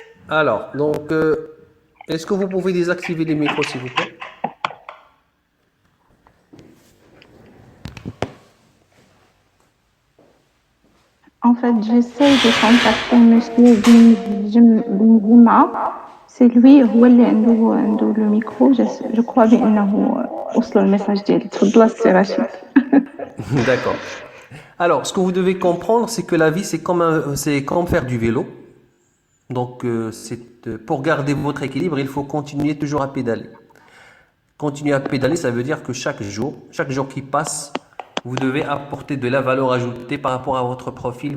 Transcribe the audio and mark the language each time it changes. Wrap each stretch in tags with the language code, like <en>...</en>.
<fr>Alors, donc, est-ce que vous pouvez désactiver les micros, s'il vous plaît? En fait, j'essaie de contacter monsieur Benzema. C'est lui</fr> <ar>هو اللي عنده</ar> <fr>le micro. Je crois</fr> <ar>بأنه وصل المساج ديالي. تفضل السي رشيد.</ar> <fr>D'accord. Alors, ce que vous devez comprendre, c'est que la vie, c'est comme faire du vélo. Donc, pour garder votre équilibre, il faut continuer toujours à pédaler. Continuer à pédaler, ça veut dire que chaque jour qui passe, vous devez apporter de la valeur ajoutée par rapport à votre profil.</fr>